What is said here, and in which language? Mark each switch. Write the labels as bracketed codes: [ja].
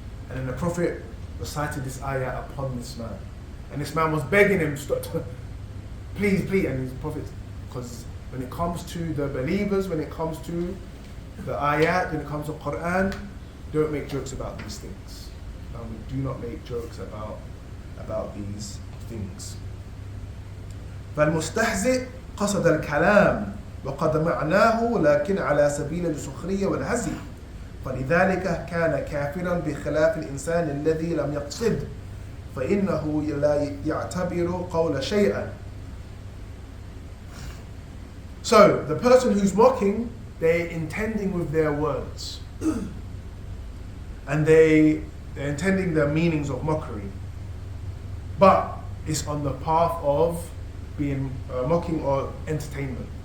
[en] And then the Prophet recited this ayah upon this man. And this man was begging him, please, please. And his Prophet, because when it comes to the believers, when it comes to the ayat, when it comes to Quran, don't make jokes about these things. And we do not make jokes about these things. [ar] فالمستهزئ قصد الكلام وقد معناه لكن على سبيل السخرية والهزي فلذلك كان كافرا بخلاف الإنسان الذي لم يقصد فإنه لا يعتبر قول شيئا. [en] So the person who's mocking, they're intending with their words and they're intending the meanings of mockery, but it's on the path of being mocking or entertainment.